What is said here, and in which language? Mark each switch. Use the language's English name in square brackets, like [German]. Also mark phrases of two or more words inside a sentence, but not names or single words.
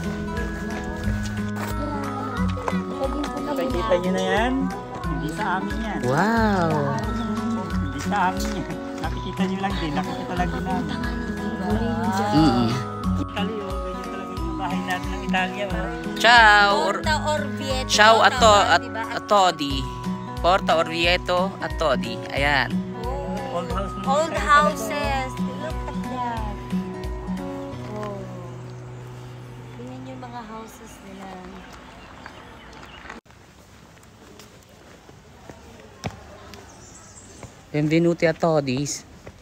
[Filipino] Nakikita nyo na yan? Hindi sa amin yan. Wow! Hindi sa amin yan. Nakikita nyo lang din. Nakikita lang din namin. Italy, oh. Ganyan talaga yung bahay natin ng Italia, oh. [Italian] Ciao! Porta Orvieto. Ciao a [Filipino] Diba? [Italian] Todi. Porta Orvieto a Todi. [Filipino] Ayan. [English] Old house. Old houses. Look at that. Oh. [Filipino] Tingnan yung mga houses nila. [Italian] Benvenuti a Todis.